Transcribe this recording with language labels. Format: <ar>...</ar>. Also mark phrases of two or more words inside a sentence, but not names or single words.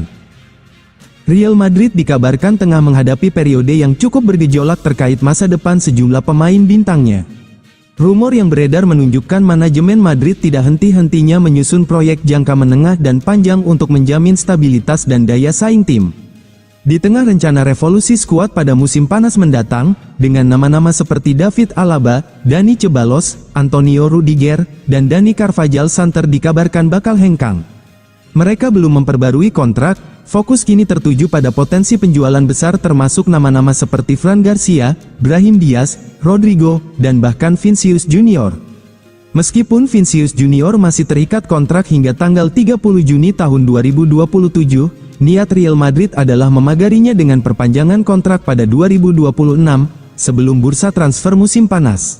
<id>Real Madrid dikabarkan tengah menghadapi periode yang cukup bergejolak terkait masa depan sejumlah pemain bintangnya. Rumor yang beredar menunjukkan manajemen Madrid tidak henti-hentinya menyusun proyek jangka menengah dan panjang untuk menjamin stabilitas dan daya saing tim. Di tengah rencana revolusi skuad pada musim panas mendatang, dengan nama-nama seperti David Alaba, Dani Ceballos, Antonio Rudiger, dan Dani Carvajal santer dikabarkan bakal hengkang. Mereka belum memperbarui kontrak, fokus kini tertuju pada potensi penjualan besar termasuk nama-nama seperti Fran Garcia, Brahim Diaz, Rodrigo, dan bahkan Vinicius Junior. Meskipun Vinicius Junior masih terikat kontrak hingga tanggal 30 Juni tahun 2027, niat Real Madrid adalah memagarinya dengan perpanjangan kontrak pada 2026, sebelum bursa transfer musim panas.</id>